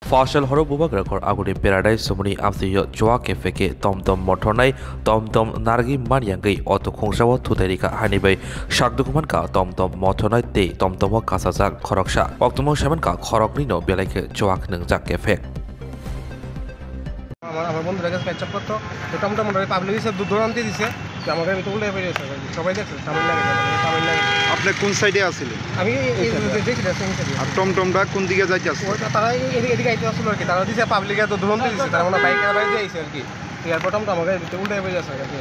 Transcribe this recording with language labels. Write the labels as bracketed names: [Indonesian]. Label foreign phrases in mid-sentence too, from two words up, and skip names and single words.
[Kok Borok] Fashal horo bubagrakor aguri paradise sumuni amsiyo joa kefeke tomtom motornai tomtom nargi mariangai auto khongsawa thutarika hanibai shakdukuman ka tomtom motornai te tomtom kasajak khoroksa oktomo shaman ka khorokni no belaike joak nengjak kefek [Bangla] আমার বন্ধুরা কাছে [English] patch up [Bangla] করতো তো টমটম পাবলিক এসে দৌড়ান্তি দিছে যে আমাকে আমি তো উল্টে বেরিয়ে গেছে সবাই দেখছে তামিলনাড়ু আপনি কোন সাইডে আছিলেন? আমি দেখি আর টমটমটা কোন দিকে যাইতে আসছে? তারা এদিকে আইতে আসলো আর কি তারা দিছে পাবলিক এত দৌড়ান্তি দিছে তারা মানে বাইকের বাইরে আইছে আর কি এরপর টমটম আমাকে উল্টে বেরিয়ে গেছে আর কি